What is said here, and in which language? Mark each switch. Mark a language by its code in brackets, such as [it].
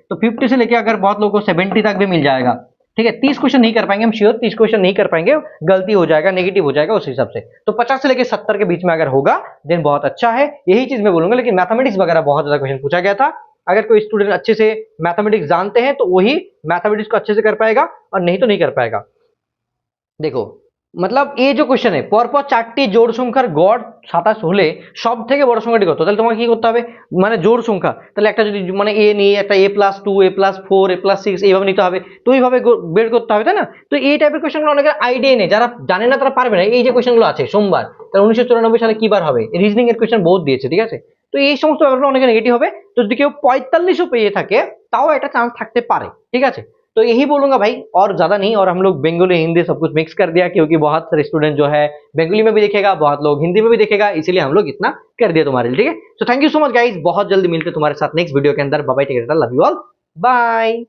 [hi] तो 50 से लेकर अगर बहुत लोगों को 70 तक भी मिल जाएगा। ठीक है, 30 क्वेश्चन नहीं कर पाएंगे, हम श्योर 30 क्वेश्चन नहीं कर पाएंगे, गलती हो जाएगा, नेगेटिव हो जाएगा उस हिसाब से। तो 50 से लेकर 70 के बीच में अगर होगा देन बहुत अच्छा है, यही चीज मैं बोलूंगा। लेकिन मैथमेटिक्स वगैरह बहुत ज्यादा क्वेश्चन पूछा गया था, अगर कोई स्टूडेंट अच्छे से मैथमेटिक्स जानते हैं तो वही मैथमेटिक्स को अच्छे से कर पाएगा और नहीं तो नहीं कर पाएगा। देखो मतलब [bn] এই যে কোশ্চেন পরপর চারটি জোড় সংখ্যার গড় 27 হলে সব থেকে বড় সংখ্যাটি কত, তাহলে তোমাকে কি করতে হবে মানে জোড় সংখ্যা, তাহলে একটা যদি মানে a নিয়ে একটা a+2 a+4 a+6 এইভাবে নিতে হবে, তো এইভাবে বের করতে হবে তাই না। তো এই টাইপের কোশ্চেনগুলো অনেকের আইডিয়া নেই, যারা জানে না তারা পারবে না। এই যে কোশ্চেনগুলো আছে সোমবার, তাহলে 1994 সালে কি বার হবে, রিজনিং এর কোশ্চেন বহুত দিয়েছে। ঠিক আছে, তো এই সমস্ত ব্যাপারগুলো অনেকে নেগেটিভ হবে, তো যদি কেউ 45ও পেয়ে থাকে তাও একটা চান্স থাকতে পারে। ঠিক আছে, [hi] तो यही बोलूंगा भाई और ज्यादा नहीं। और हम लोग बंगाली हिंदी सब कुछ मिक्स कर दिया क्योंकि बहुत सारे स्टूडेंट जो है बंगाली में भी देखेगा, बहुत लोग हिंदी में भी देखेगा, इसीलिए हम लोग इतना कर दिया तुम्हारे लिए। ठीक है, तो thank you so much guys, बहुत जल्दी मिलते तुम्हारे साथ नेक्स्ट वीडियो के अंदर। Bye bye, take care, love you all, bye.